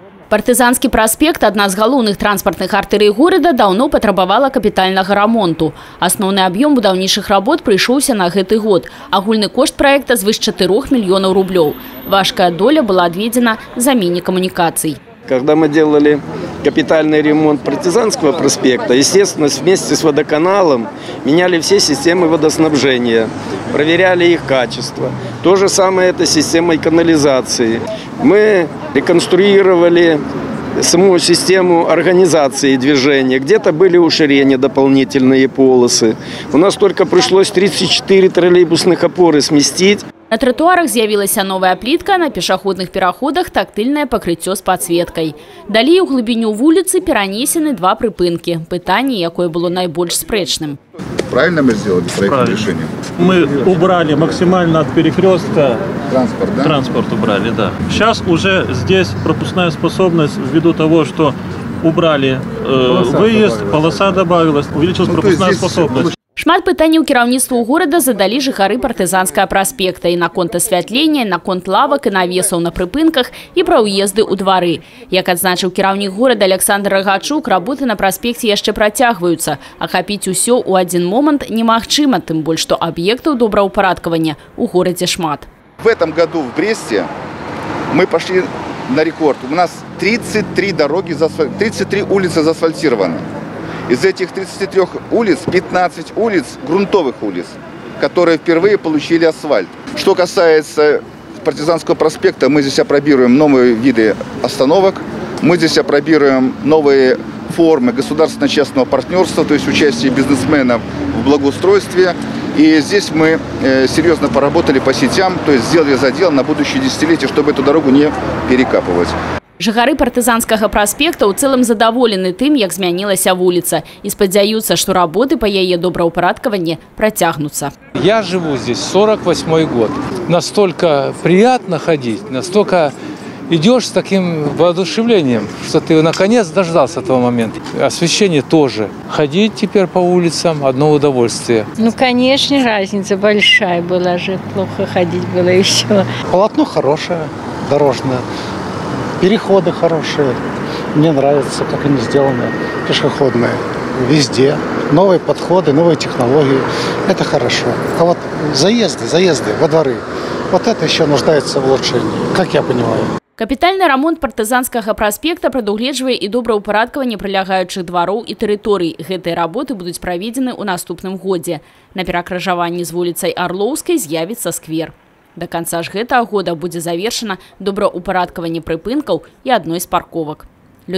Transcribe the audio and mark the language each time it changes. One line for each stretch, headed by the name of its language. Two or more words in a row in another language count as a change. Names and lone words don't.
Belarusian: Партызанскі праспект, адна з галоўных транспартных артэрый горада, даўно патрабавала капітальнага рамонту. Асноўны аб'ём будаўнічых работ прыйшоўся на гэты год. Агульны кошт праекта звыш 4 мільёнаў рублёў. Важкая доля была адведзена замене камунікацый.
Russian: Когда мы делали капитальный ремонт Партизанского проспекта, естественно, вместе с водоканалом меняли все системы водоснабжения, проверяли их качество. То же самое это с системой канализации. Мы реконструировали саму систему организации движения. Где-то были уширения, дополнительные полосы. У нас только пришлось 34 троллейбусных опоры сместить.
Belarusian: На тротуарах з'явілася новая плітка, на пешаходных пераходах тактыльнае пакрыццё з падсветкай. Далей у глыбіню вуліцы перанесены 2 прыпынкі. Пытанне, якое было найбольш спрэчным.
Russian: Правильно мы сделали проектное решение? Мы убрали максимально от перекрестка. Транспорт, да? Транспорт убрали, да. Сейчас уже здесь пропускная способность ввиду того, что убрали выезд, полоса добавилась, увеличилась пропускная способность.
Belarusian: Шмат пытанняў кіраўніцтву горада задалі жыхары Партызанскага праспекта і наконт асвятлення, наконт лавак і навесаў на прыпынках і пра ўезды ў двары. Як адзначыў кіраўнік горада Александр Рагачук, работы на праспекце яшчэ працягваюцца. Ахапіць усё ў адзін момант немагчыма, тым больш што аб'ектаў добраўпарадкавання у горадзе шмат.
Russian: В этом году в Бресте мы пошли на рекорд. У нас 33 дороги, 33 улицы заасфальтированы. Из этих 33 улиц 15 улиц грунтовых улиц, которые впервые получили асфальт. Что касается Партизанского проспекта, мы здесь опробируем новые виды остановок, мы здесь опробируем новые формы государственно-частного партнерства, то есть участие бизнесменов в благоустройстве. И здесь мы серьезно поработали по сетям, то есть сделали задел на будущее десятилетие, чтобы эту дорогу не перекапывать.
Belarusian: Жыхары Партызанскага праспекта ў цэлым задаволены тым, як змянілася вуліца, і спадзяюцца, што работы па яе добраўпарадкаванні працягнуцца.
Russian: Я живу здесь 48-й год. Настолько приятно ходить, настолько идешь с таким воодушевлением, что ты наконец дождался этого момента. Освещение тоже. Ходить теперь по улицам – одно удовольствие. Ну, конечно, разница большая была же. Плохо ходить было и все. Полотно хорошее, дорожное. Переходы хорошие. Мне нравится, как они сделаны, пешеходные. Везде. Новые подходы, новые технологии. Это хорошо. А вот заезды во дворы, вот это еще нуждается в улучшении, как я понимаю.
Belarusian: Капітальны рамонт Партызанскага праспекта прадугледжвае і добраўпарадкаванне прылягаючых двароў і тэрыторый. Гэтыя работы будуць праведзены ў наступным годзе. На перакрыжаванні з вуліцай Арлоўскай з'явіцца сквер.
Russian: До конца
Belarusian: ж гэтага года будзе завершана добраўпарадкаванне прыпынкаў і адной з парковак.